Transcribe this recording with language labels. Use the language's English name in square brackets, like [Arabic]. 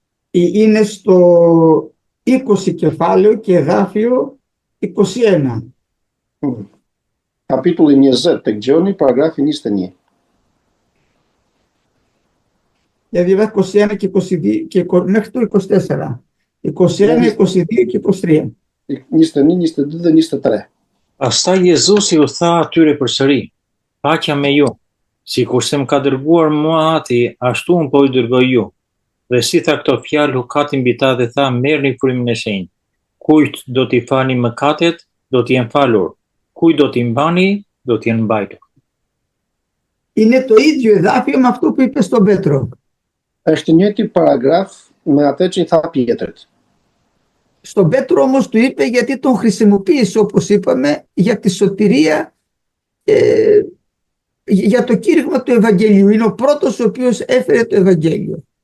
[Greek] Είναι στο 20 κεφάλαιο και εδάφιο 21. [Albanian] Kapitulli 20 tek Gjoni, paragrafi 21. [Greek] Για διαβάσει 21 και 22 και μέχρι το 24. 21, 22 και 23. [Albanian] 21, 22 dhe 23. Pastaj Jezusi u tha atyre përsëri, paqja me ju, sikurse më ka dërguar mua Ati, ashtu unë po i dërgoj ju. Dhe si tha këto fjalë, hukati mbi ta dhe tha, merrni frymën e shenjtë. Kujt do t'i falni mëkatet, do t'i jenë falur. Kujt do t'i mbani, do t'i jenë mbajtur. [Greek] Είναι το ίδιο εδάφιο με αυτό που είπε στον Πέτρο. [Albanian] Është njëjti paragraf me atë që i tha Pjetrit. [Greek] Στον Πέτρο όμως του είπε γιατί τον χρησιμοποίησε, όπως είπαμε, για τη σωτηρία, για το κήρυγμα του Ευαγγελίου. Είναι ο πρώτος ο οποίος έφερε το Ευαγγέλιο.